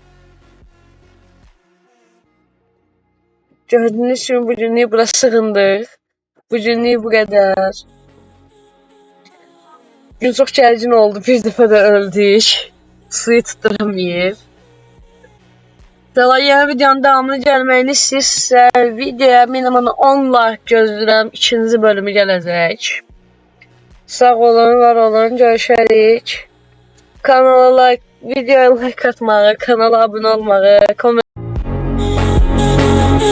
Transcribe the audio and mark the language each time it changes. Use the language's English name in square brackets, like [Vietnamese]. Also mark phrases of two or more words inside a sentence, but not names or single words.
[Turkish] Gördüğünüz gibi bugünlük burası sığındık. Bugünlük bu kadar. Gün çok gergin oldu. Bir defa da öldük. Suyu tutturamayız. [Azerbaijani] Yeni videonun devamını gelməyini istəyirsə, videoya minimum 10 like gözləyirəm. İkinci bölümü gələcək. Sağ olun, var olun, görüşərik. Kanala videoya like atmağı, kanala abunə olmağı, komment